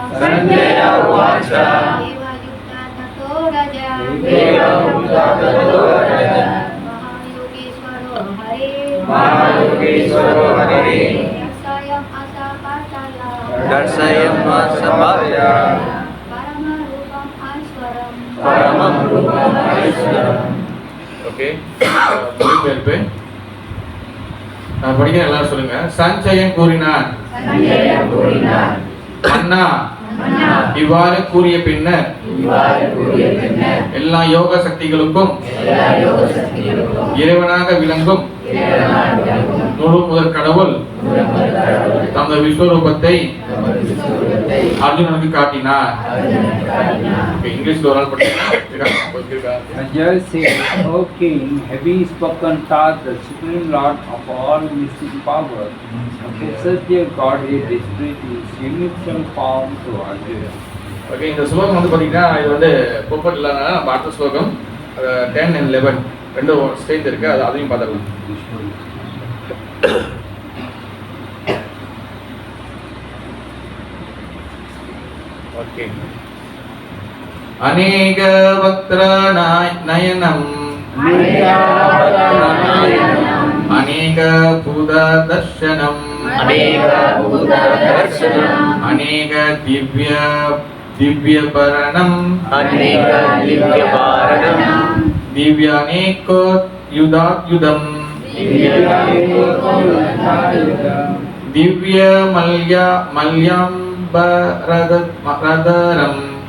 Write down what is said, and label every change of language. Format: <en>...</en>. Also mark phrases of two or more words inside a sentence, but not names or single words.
<sa>महायोगेश्वरो हरे दर्शयमसपर्ताय परमं रूपम् ऐश्वरम्.</sa> <ta>ओके, पे நான் படிக்கிறேன், எல்லாரும் சொல்லுங்க. சஞ்சயன் கூறினார், அண்ணா இவ்வாறு கூறிய பின்னர் எல்லா யோக சக்திகளுக்கும் இறைவனாக விளங்கும் முழு முதற் கடவுள் தமது விஸ்வரூபத்தை அர்ஜுனனுக்கு காட்டினார். இங்கிலீஷ்ல ஒரு ஆள்</ta> <en>Sanjay said, O king, having spoken thus, the supreme lord of all mystic power, the Satya Godhead displayed his universal form to Arjuna.</en> <ta>ஓகே, இந்த ஸ்லோகம் வந்து பார்த்தீங்கன்னா இது வந்து பொப்பட் இல்லைனா நம்ம அடுத்த ஸ்லோகம் 10 and 11 ரெண்டும் சேர்ந்து இருக்கு. அதையும் பார்த்துக்கலாம். ஓகே,</ta> <sa>अनेक वक्त्र नयनम् अनेक भूत दर्शनम् अनेक दिव्यपरणम् दिव्यानेको युधायुधम् दिव्य मल्यांबरधरम्</sa>